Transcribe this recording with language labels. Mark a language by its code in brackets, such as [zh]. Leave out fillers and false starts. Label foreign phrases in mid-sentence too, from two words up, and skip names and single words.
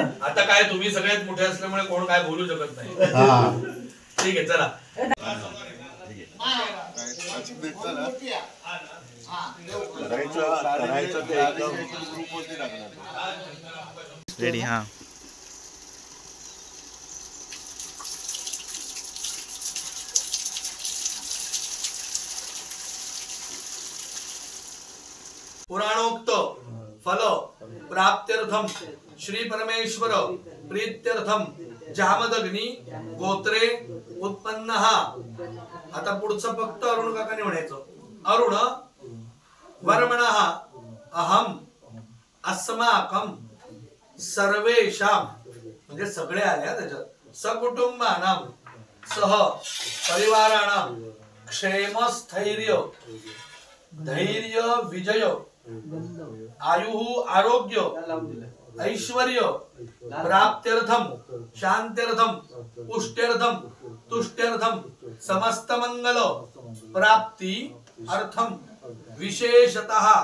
[mr] आता काय तुम्ही सगळ्यात मोठे असल्यामुळे कोण काय बोलू शकत नाही. हा ठीक आहे चला. रेडी हा [sa] पुराणोक्त फल प्राप्त्यर्थम श्री परमेश्वर प्रीत्यर्थम जामदग्नी गोत्रे उत्पन्न. [mr] आता पुढचं फक्त अरुण काकाने म्हणायचं. [sa] अरुण वर्मण अहम अस्माकम सर्वेषां म्हणजे [mr] सगळे आल्या त्याच्यात [sa] सकुटुंबानां सह परिवाराणां क्षेमस्थैर्य धैर्य विजय आयु आरोग्य ऐश्वर्य प्राप्त्यर्थम शांत्यर्थम पुष्ट्यर्थम तुष्ट्यर्थम समस्त मंगल प्राप्ति अर्थम विशेषतः